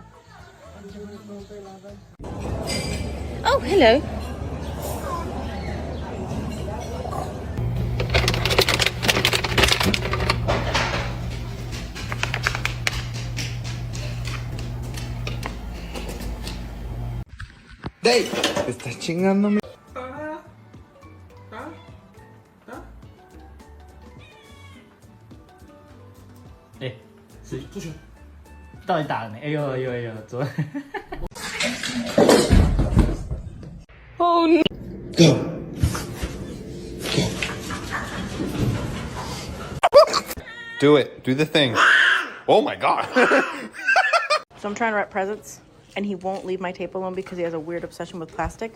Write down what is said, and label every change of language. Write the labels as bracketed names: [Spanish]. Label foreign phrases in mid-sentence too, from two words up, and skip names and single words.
[English] Oh, hello. ¡Dey! [Spanish] ¿Te estás chingándome? [Chinese] Eh, 出去，到底打了没？哎呦哎呦哎呦，昨。 [English] Oh no. Do it. Do the thing. Oh my god. So I'm trying to wrap presents, and he won't leave my tape alone because he has a weird obsession with plastic.